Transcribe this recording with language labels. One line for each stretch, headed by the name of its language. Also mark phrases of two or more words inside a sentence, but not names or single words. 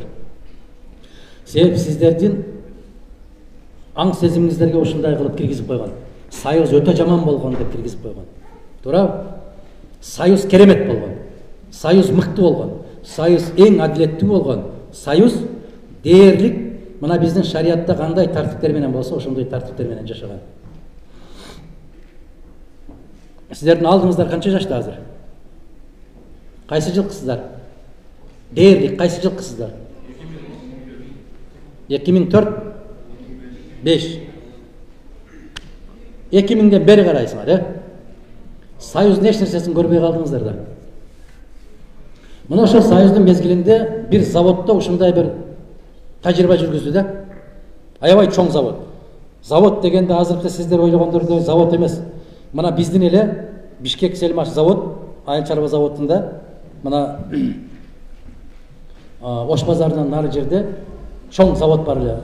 Kyrgyz: Себеп сиздердин аң сезимиңиздерге ушундай кылып киргизип койгон. Союз өтө жаман болгон деп киргизип койгон. Туурабы? Союз керемет болгон. Союз мыкты болгон. Союз эң адилеттүү болгон. Союз дээрлик мына биздин шариатта кандай тартиптер менен болсо, ошондой тартиптер менен жашаган.
Kazakh: Сіздердің алдыңыздар қанша жашта азыр? Қайсы жылқысыздар? Дээрлик қайсы жылқысыздар? 2004? 5. 2000-ден бері қарайсыңар,
Kyrgyz: Союздун эч нерсесин көрбөй калдыңыздар да. Мына ошол Союздун мезгилинде бир заводдо ушундай бир тажрыйба жүргүздү да. Аябай чоң завод. Завод дегенде азыркы сиздер ойлогондордой завод эмес. Мына биздин эле Бишкек Селмаш завод, айыл чарба заводунда, мына Ош базарынан нары жерде чоң завод бар эле.